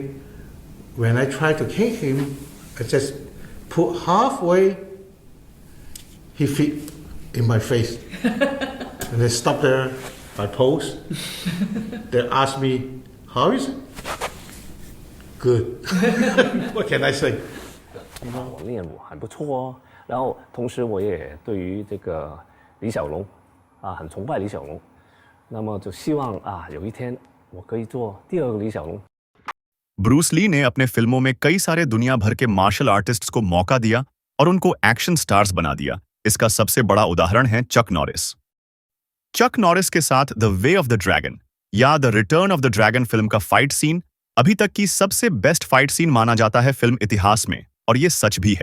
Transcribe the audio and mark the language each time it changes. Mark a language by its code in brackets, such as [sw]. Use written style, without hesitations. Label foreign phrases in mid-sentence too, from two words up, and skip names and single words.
[en] When I try to kick him, I just put halfway. He fit in my face. And they stop there, I pose. They ask me, how is it? Good. What can I say? [zh] 我练武还不错哦。然后同时我也对于这个李小龙很崇拜李小龙，那么就希望有一天我可以做第二个李小龙。 [hi] ब्रूस ली ने अपने फिल्मों में कई सारे दुनिया भर के [en] martial artists [hi] को मौका दिया और उनको [en] action stars [hi] बना दिया। इसका सबसे बड़ा उदाहरण है चक नॉरिस। चक नॉरिस के साथ द वे ऑफ द ड्रैगन या द रिटर्न ऑफ द ड्रैगन फिल्म का [en] fight scene [hi] अभी तक की सबसे [en] best fight scene [hi] माना जाता है फिल्म इतिहास में, और ये सच भी है।